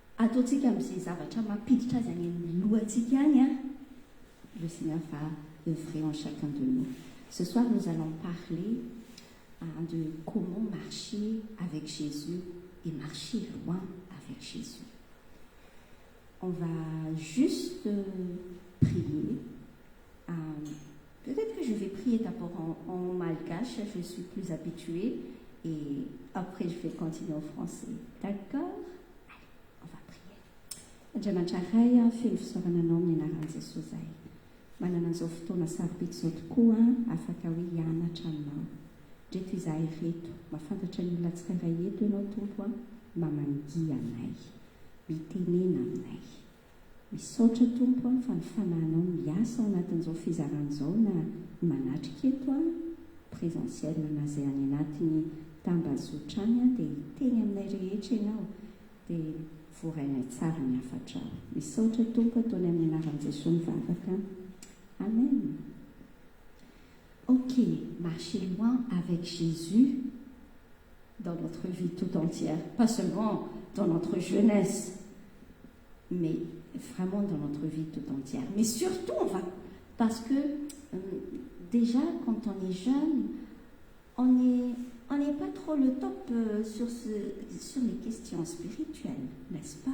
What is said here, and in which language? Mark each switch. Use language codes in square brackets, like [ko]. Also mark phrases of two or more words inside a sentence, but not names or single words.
[mg] ataontsika amin'izay zavatra mampiditra azy any amin'ny lohantsika any. [fr] Le Seigneur va œuvrer en chacun de nous. Ce soir, nous allons parler de comment marcher avec Jésus et marcher loin avec Jésus. On va juste prier. Peut-être que je vais prier d'abord en malgache, je suis plus habituée, et après je vais continuer en français. D'accord? Allez, on va prier. [mg] Andriamanitra feno fisaorananao amin'ny anaran'i Jesosy zay. Manana an'izao fotoana sarobidy izao tokoa afaka hoe hianatra aminao. Reto izahay reto, mahafantatra ny olona tsirairay eto ianao Tompo mamangia anay, mitenena aminay. Misaotra Tompo fa ny fanahinao miasa ao anatin'izao fizaran'izao na manatrika eto présentiel na izay any anatiny tambazotra any dia teny aminay rehetra ianao dia voarainay tsara ny hafatra. Misaotra Tompo ataony amin'ny anaran'i Jesosy mivavaka. Amen. [fr] Ok, marcher loin avec Jésus dans notre vie tout entière, pas seulement dans notre jeunesse, mais vraiment dans notre vie tout entière. Mais surtout, parce que déjà, quand on est jeune, on n'est pas trop le top sur les questions spirituelles, n'est-ce pas?